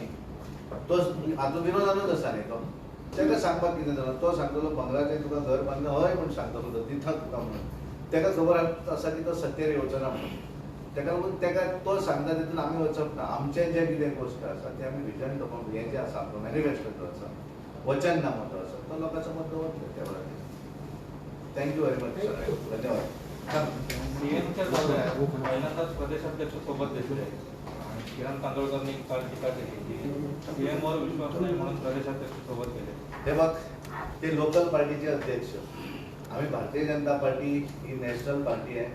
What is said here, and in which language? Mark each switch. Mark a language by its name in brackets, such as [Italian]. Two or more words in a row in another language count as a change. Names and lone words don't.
[Konkani] तो हातूंत विरोधानूच आसा न्ही तो ताका सांगपाक कितें जाता तो सांगतलो 15चें तुका घर बांदना हय म्हूण सांगतलो तो दिता तुका म्हणून ताका खबर आसा की तो सत्तेर येवचो ना म्हणून. ताका लागून ताका तो सांगता तितून आमी वचप ना. आमचें जें कितें गोश्ट आसा तें आमी [English] vision document [Konkani] हें जें आसा आमचो मॅनिफेस्टो जो आसा वचननामो जो आसा तो लोकांचो मत दवरतले त्या वेळार. [English] thank you very much sir. धन्यवाद. [Marathi] सीएमच्या दौऱ्यात पहिल्यांदाच प्रदेशाध्यक्ष सोबत दिसले आणि किरण तांदोळकरनी काल टीका केली की सीएमवर विश्वास नाही म्हणून प्रदेशाध्यक्ष सोबत गेले. हे बघ ते लोकल पार्टीचे अध्यक्ष. आम्ही भारतीय जनता पार्टी ही [English] national party [Marathi] आहे.